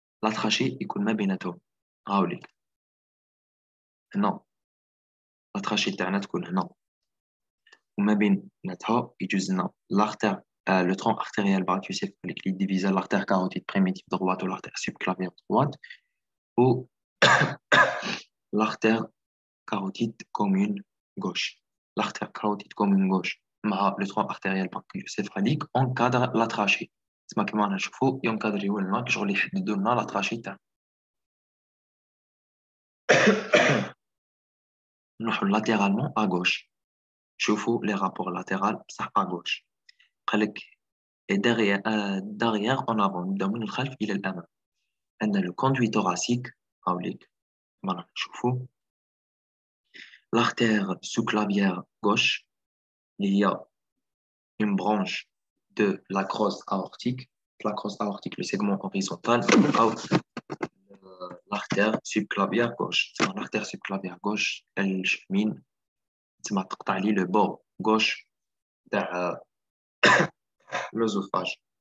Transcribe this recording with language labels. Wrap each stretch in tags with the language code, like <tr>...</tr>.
<fr>La trachée</fr> <ar>يكون ما بيناتهم هاوليك هنا</ar> <fr>la trachée</fr> <ar>تاعنا تكون هنا وما بيناتها يجوز لنا</ar> <fr>l'artère le tronc artériel brachiocéphalique qui divise l'artère carotide primitive droite ou l'artère subclavière droite ou l'artère carotide commune gauche. L'artère carotide commune gauche مع le tronc artériel brachiocéphalique encadre la trachée.</fr> <ar>تسمى كيما رانا نشوفو ينكادريو لنا شغل يحددو لنا لا تراشي تاعنا. نروحو لاتيرالمون</ar> <fr>à gauche. شوفوا les rapports latérales بصح à gauche.</fr> <ar>قالك</ar> <fr>et derrière en avant</fr> <ar>نبداو من الخلف إلى الأمام. عندنا le conduit thoracique هاوليك كيما رانا نشوفو.</ar> <fr>l'artère sous-clavière gauche</fr> <ar>اللي هي</ar> <fr>une branche de la crosse aortique. La crosse aortique, le segment horizontal, l'artère subclavière gauche. L'artère subclavière gauche, elle chemine, le bord gauche de l'œsophage.</fr>